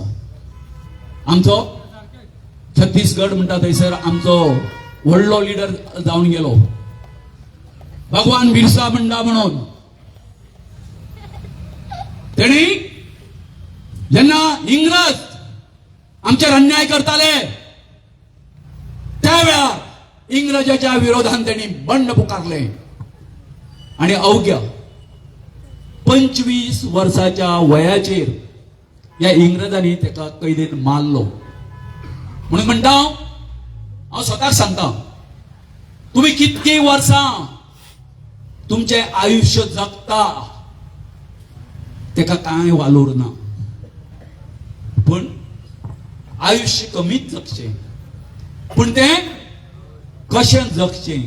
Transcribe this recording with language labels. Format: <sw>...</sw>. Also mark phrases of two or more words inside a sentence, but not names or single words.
<kok>आमचो छत्तीसगड म्हणटा थंयसर आमचो व्हडलो लिडर जावन गेलो, भगवान बिरसा मुंडा म्हणून तेणी जेन्ना इंग्रज आमचेर अन्याय करताले त्या वेळार इंग्रजाच्या विरोधात त्यांनी बंड पुकारले आणि अवघ्या 25 वर्षाच्या वयाचेर या इंग्रजांनी त्याला कैदेत मारलो. म्हणून म्हणटा हांव स्वताक सांगता, तुम्ही कितकी वर्सां तुमचे आयुष्य जगता तेका कांय वालोर ना, पण आयुष्य कमीच जगचें, पण ते कशें जगचें.</kok>